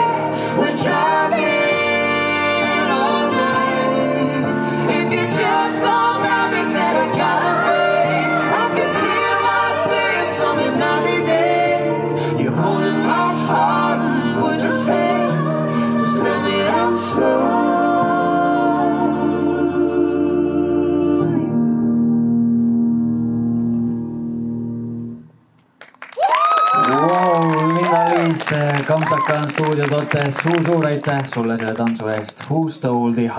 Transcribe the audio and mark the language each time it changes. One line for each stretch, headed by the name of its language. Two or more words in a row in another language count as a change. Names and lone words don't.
English: We're driving all night. If you're just some habit that I gotta break, I can clear my system in 90 days. You're holding my heart, would you say? Just let me out slowly.
Estonian: Wow, Liina-Liis Kamsaka on stuudiotootes, suur aitäh sulle selle tantsu eest.
English: Who stole the